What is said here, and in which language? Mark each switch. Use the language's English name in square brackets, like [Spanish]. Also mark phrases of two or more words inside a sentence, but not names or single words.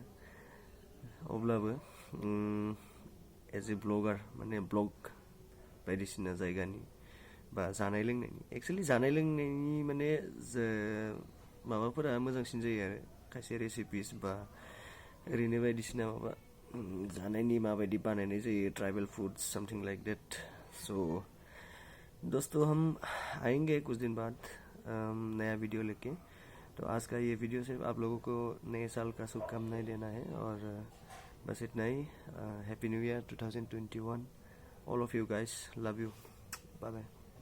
[Bodo] अब्लाबो [English] as a blogger [Bodo] माने ब्लग बायदिसिना जायगानि बा जानाय लोंनायनि, एक्सुवेलि जानाय लोंनायनि माने माबाफोरा मोजांसिन जायो आरो खायसे रेसिपिस बा ओरैनो बायदिसिना माबा जानायनि माबायदि बानायनाय जायो, [English] tribal foods something like that. [Hindi] सो दोस्तों हम आएंगे कुछ दिन बाद नया वीडियो लेके। तो आज का ये वीडियो सिर्फ आप लोगों को नए साल का शुभकामनाएं देना है और बस इतना ही। [English] Happy New Year 2021 all of you guys, love you, bye bye.